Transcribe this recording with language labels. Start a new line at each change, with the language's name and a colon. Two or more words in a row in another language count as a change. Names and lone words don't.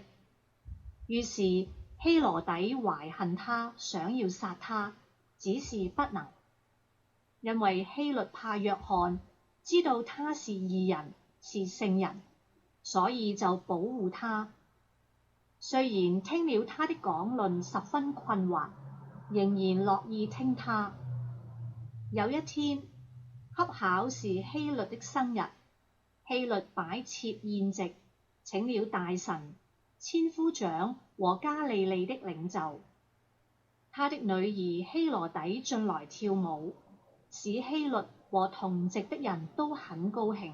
Chinese: 於是希羅底懷恨他，想要殺他，只是不能，因為希律怕約翰，知道他是義人，是聖人，所以就保護他。雖然聽了他的講論十分困惑，仍然樂意聽他。有一天，恰巧是希律的生日，希律擺設宴席，請了大臣、千夫長和加利利的領袖。他的女兒希羅底進來跳舞，使希律和同席的人都很高興。